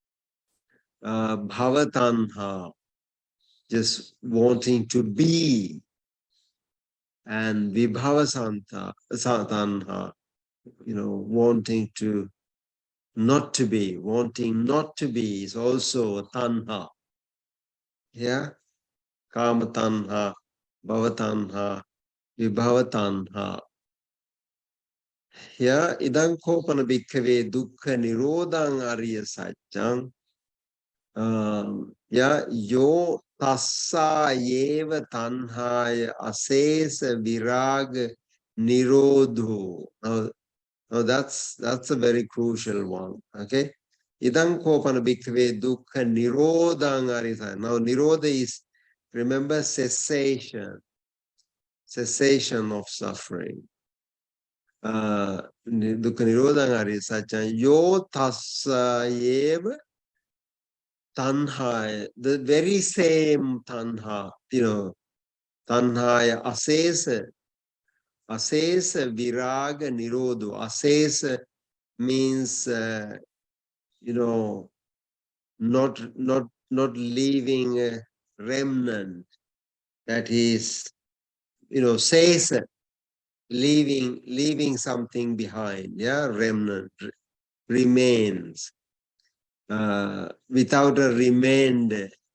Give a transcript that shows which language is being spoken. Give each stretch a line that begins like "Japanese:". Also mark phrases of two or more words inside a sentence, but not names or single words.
Pali: Bhava Tanha,
English: just wanting to be. And
Pali: Vibhava Tanha,
English: wanting to not to be. Wanting not to be is also a tanha. Yeah.
Pali: Kama tanha, bhava tanha, vibhava tanha. Here, idang kopana bhikkhave dukkha nirodhang arya satchang. Yo tassa yeva tanhaya asesa viraga nirodho.
English: Now that's a very crucial one. Okay.
Pali: Idang kopana bhikkhave dukkha nirodhang arya satchang.
English: Now nirodha is, remember, cessation of suffering.
Pali: Dukkha nirodhang arya satchang. Yo tassa yeva tanha,
English: the very same tanha,
Pali: tanhaya asesa viraga nirodho.
English: Asesa means, not leaving a remnant. That is, sesa, leaving something behind. Yeah, remnant, remains. Without a remainder.